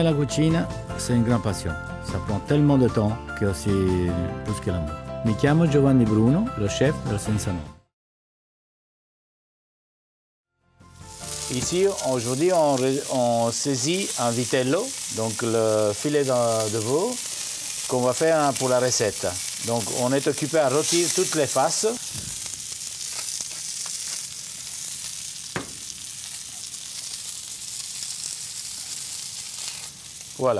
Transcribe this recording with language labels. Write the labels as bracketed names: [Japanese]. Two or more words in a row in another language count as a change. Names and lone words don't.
[French] cucina, c'est une grande passion. Ça prend tellement de temps que c'est plus que l'amour. [Italian] Mi chiamo Giovanni Bruno, [French] le chef [Italian] del Senza Nome. [French] Ici, aujourd'hui, on saisit un vitello, donc le filet de veau, qu'on va faire pour la recette. Donc, on est occupé à rôtir toutes les faces. Voilà.